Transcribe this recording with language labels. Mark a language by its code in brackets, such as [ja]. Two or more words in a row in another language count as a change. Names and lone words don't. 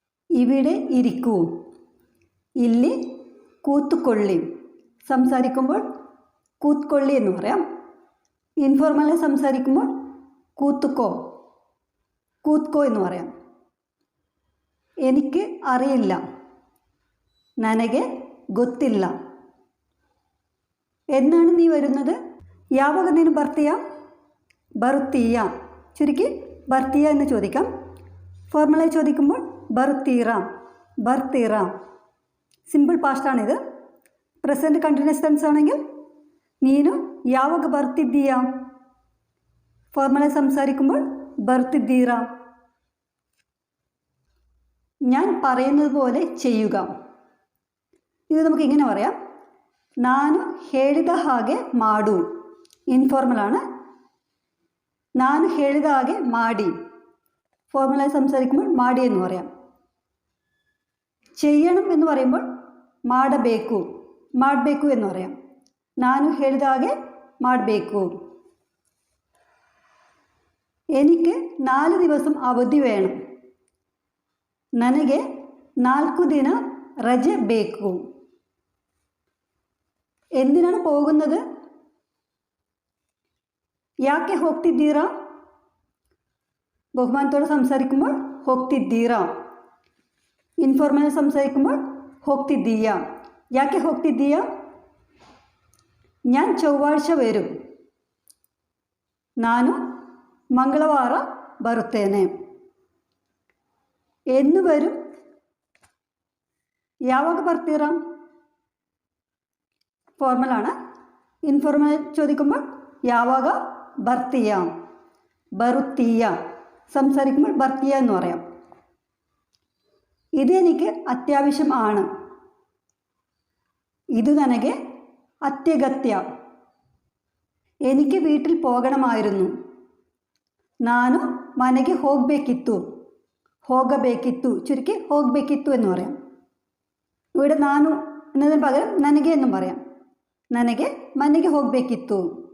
[ml] ഇവിടെ ഇരിക്കൂ. [kn] ಇಲ್ಲಿ ಕೂತುಕೊಳ್ಳಿ. [ml] സംസാരിക്കുമ്പോൾ കൂത്തൊള്ളി എന്ന് പറയാം. ഇൻഫോർമലായി സംസാരിക്കുമ്പോൾ കൂത്തുക്കോ എന്ന് പറയാം. എനിക്ക് അറിയില്ല. [kn] ನನಗೆ ಗೊತ್ತಿಲ್ಲ. [ml] എന്നാണ് നീ വരുന്നത്? [kn] ಯಾವಾಗ ನೀನು ಬರ್ತೀಯಾ? ಬರುತ್ತೀಯ. [ml] ചുരുക്കി ಬರ್ತೀಯ എന്ന് ചോദിക്കാം. ഫോർമലായി ചോദിക്കുമ്പോൾ ಬರ್ತೀರಾ. സിമ്പിൾ പാസ്റ്റാണിത്. [en] present continuous tense [ml] ആണെങ്കിൽ [kn] നീನು ಯಾವಾಗ ಬರ್ತಿದ್ದೀಯಾ? [ml] ഫോർമലായി സംസാരിക്കുമ്പോൾ ಬರ್ತಿದ್ದೀರಾ. ഞാൻ പറയുന്നത് പോലെ ചെയ്യുക. ഇത് നമുക്ക് ഇങ്ങനെ പറയാം. [kn] ನಾನು ಹೇಳಿದ ಹಾಗೆ ಮಾಡು. ഇൻഫോർമലാണ്. ನಾನು ಹೇಳಿದ ಹಾಗೆ ಮಾಡಿ. [ml] ഫോർമലായി സംസാരിക്കുമ്പോൾ മാടി എന്ന് പറയാം. ചെയ്യണം എന്ന് പറയുമ്പോൾ ಮಾಡಬೇಕು എന്ന് പറയാം. [kn] ನಾನು ಹೇಳಿದ ಹಾಗೆ ಮಾಡಬೇಕು. [ml] എനിക്ക് 4 ദിവസം അവധി വേണം. [kn] ನನಗೆ 4 ದಿನ ರಜೆ ಬೇಕು. [ml] എന്തിനാണ് പോകുന്നത്? [kn] ಯಾಕೆ ಹೋಗ್ತಿದ್ದೀರಾ? [ml] ബഹുമാനത്തോടെ സംസാരിക്കുമ്പോൾ ಹೋಗ್ತಿದ್ದೀರಾ. ഇൻഫോർമലായി സംസാരിക്കുമ്പോൾ ಹೋಗ್ತಿದ್ದೀಯ. [kn] ಯಾಕೆ ಹೋಗ್ತಿದ್ದೀಯ? [ml] ഞാൻ ചൊവ്വാഴ്ച വരും. [kn] ನಾನು ಮಂಗಳವಾರ ಬರುತ್ತೇನೆ. [ml] എന്ന് വരും? [kn] ಯಾವಾಗ ಬರ್ತೀರಾ? [ml] ഫോർമലാണ്. ഇൻഫോർമൽ ചോദിക്കുമ്പോൾ [kn] ಯಾವಾಗ ಬರುತ್ತೀಯ. [ml] സംസാരിക്കുമ്പോൾ ಬರ್ತೀಯ എന്ന് പറയാം. ഇതെനിക്ക് അത്യാവശ്യം ആണ്. [kn] ഇത് ನನಗೆ ಅತ್ಯಗತ್ಯ. [ml] എനിക്ക് വീട്ടിൽ പോകണമായിരുന്നു. [kn] ನಾನು ಮನೆಗೆ ಹೋಗಬೇಕಿತ್ತು. [ml] ചുരുക്കി ಹೋಗಬೇಕಿತ್ತು എന്ന് പറയാം. ഇവിടെ ನಾನು എന്നതിന് പകരം ನನಗೆ എന്നും പറയാം. [kn] ನನಗೆ ಮನೆಗೆ ಹೋಗಬೇಕಿತ್ತು.